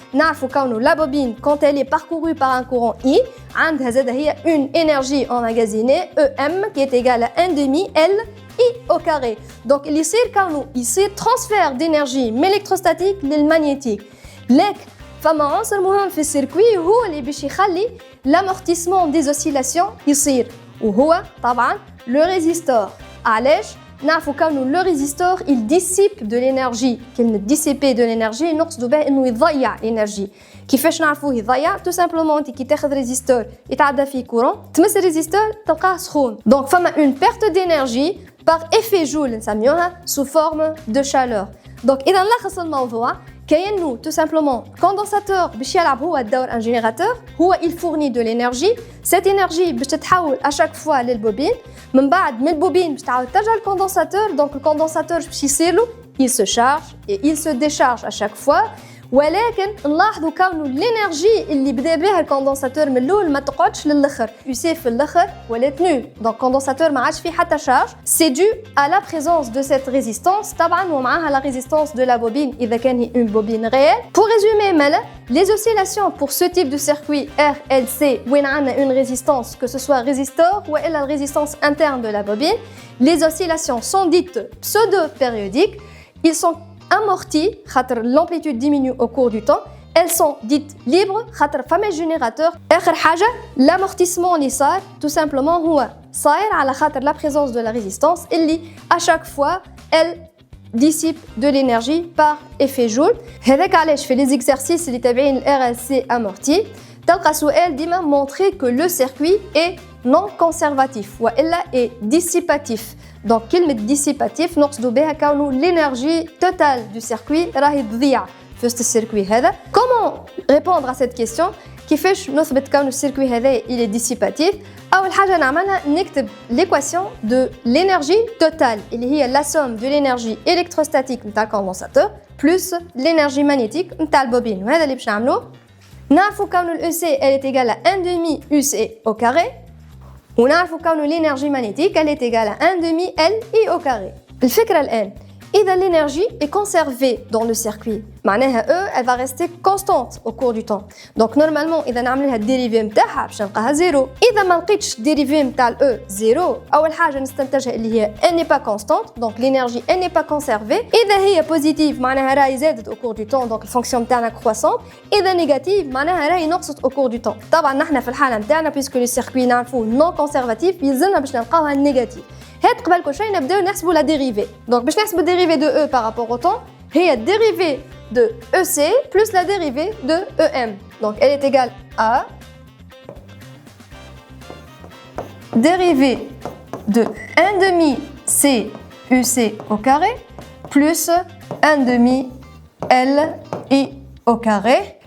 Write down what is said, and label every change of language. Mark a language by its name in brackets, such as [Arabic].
[Arabic] نعرفوا كونه لا بوبين [French] quand elle est parcourue par un courant I [Arabic] عندها زاده هي [French] une énergie emmagasinée EM qui est égale à 1 demi L I au carré. [Arabic] donc اللي يصير كونه يصير ترانسفير [French] d'énergie [Arabic] من électrostatique للمagnétique. لكن فما عنصر مهم في السيركوي هو اللي باش يخلي [French] l'amortissement des oscillations [Arabic] يصير، وهو طبعا [French] le résistor. [Arabic] علاش؟ نعرفوا كونه [French] le résistor il dissipe de l'énergie. [Arabic] كلمة [French] dissiper de l'énergie [Arabic] نقصدوا بها انه يضيع l'énergie. كيفاش نعرفوه يضيع؟ [French] tout simplement [Arabic] انت كي تاخذ ريزيستور يتعدى فيه كورون تمس الريزيستور تلقاه سخون، [French] donc فما une perte d'énergie par effet Joule نسميوها sous forme de chaleur. [Arabic] donc اذا نلخص الموضوع كأنه tout simplement condensateur باش يلعب هو الدور un générateur، هو [French] il fournit de l'énergie. cette énergie [Arabic] باش تتحول [French] à chaque fois [Arabic] للبوبين، من بعد من البوبين باش تعاود ترجع للكوندنساتور. [French] donc [Arabic] الكوندنساتور باش يصير له [French] il se charge et il se décharge à chaque fois. [Arabic] ولكن نلاحظوا كونه الانرجي اللي بدا بها الكوندنساتور من الاول ما تقعدش للاخر، يسي في الاخر ولا تنو. دونك الكوندنساتور ما عادش فيه حتى شارج. [French] سي دو à la présence de cette résistance [Arabic] طبعا ومعها [French] la résistance de la bobine [Arabic] اذا كان هي [French] une bobine réelle. pour résumer [Arabic] مالا [French] les oscillations pour ce type de circuit RLC [Arabic] وين عندنا [French] une résistance que ce soit résistor ou la résistance interne de la bobine, les oscillations sont dites pseudo-périodiques. ils sont amorties, l'amplitude diminue au cours du temps. Elles sont dites libres, [Arabic] فما [French] générateur. [Arabic] آخر حاجة [French] l'amortissement [Arabic] اللي صار [French] tout simplement [Arabic] هو صاير على خاطر [French] la présence de la résistance اللي à chaque fois elle dissipe de l'énergie par effet Joule. [Arabic] هذاك علاش في les exercices اللي تابعين ال RLC amorti تلقى سؤال ديما [French] montrer que le circuit est non conservatif والا est dissipatif. [Arabic] Donc كلمة dissipatif نقصد بها كونه [French] l'énergie totale du circuit [Arabic] راهي تضيع في وسط السيركوي هذا. [French] Comment répondre à cette question؟ [Arabic] كيفاش نثبت كون السيركوي هذا [French] il est dissipatif؟ [Arabic] أول حاجة نعملها نكتب [French] l'équation de l'énergie totale اللي هي la somme de l'énergie électrostatique نتاع الكوندنساتور plus l'énergie magnétique [Arabic] نتاع البوبين وهذا اللي باش نعملوه. نعرفوا كون ال [French] EC elle est égale à 1 demi UC au carré ونعرفوا كون l'énergie magnétique elle est égale à 1 demi LI au carré. [Arabic] الفكرة الآن إذا [French] l'énergie est conservée dans le circuit [Arabic] معناها [French] E elle va rester constante au cours du temps. [Arabic] Donc normalement إذا نعمل لها الديريفي نتاعها باش نلقاها زيرو. إذا ما لقيتش الديريفي نتاع ال E زيرو أول حاجة نستنتجها اللي هي [French] elle n'est pas constante donc l'énergie elle n'est pas conservée. [Arabic] إذا هي positive معناها راهي زادت [French] au cours du temps [Arabic] donc الفونكسيون نتاعنا croissante. إذا négative معناها راهي نقصت [French] au cours du temps. [Arabic] طبعا نحنا في الحالة نتاعنا [French] puisque le circuit [Arabic] نعرفوه [French] non conservatif [Arabic] يلزمنا باش نلقاوها négative. هاد قبل كل شيء نبداو نحسبوا لا ديريفي. [French] Donc [Arabic] باش نحسبوا [French] dérivée de E par rapport au temps هي dérivée de EC plus la dérivée de EM. Donc elle est égale à dérivée de 1 demi C UC au carré plus 1 demi LI au carré.